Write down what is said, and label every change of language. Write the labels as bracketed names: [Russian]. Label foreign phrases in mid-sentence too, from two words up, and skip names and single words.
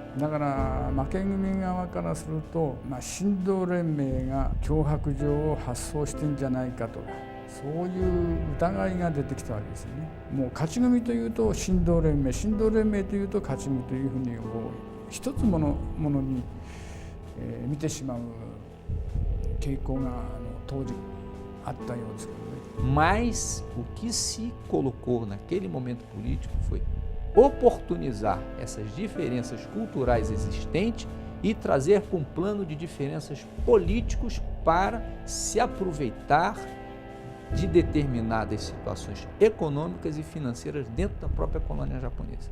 [Japanese] だから負け組側からすると、神道連盟が脅迫状を発送してんじゃないかとか、そういう疑いが出てきたわけですよね。もう勝ち組というと神道連盟、神道連盟というと勝ち組というふうに一つものに、見てしまう傾向が当時あったようですけどね。 [Portuguese] Mas o que se colocou naquele momento político foi oportunizar essas diferenças culturais existentes e trazer com um plano de diferenças políticos para se aproveitar de determinadas situações econômicas e financeiras dentro da própria colônia japonesa.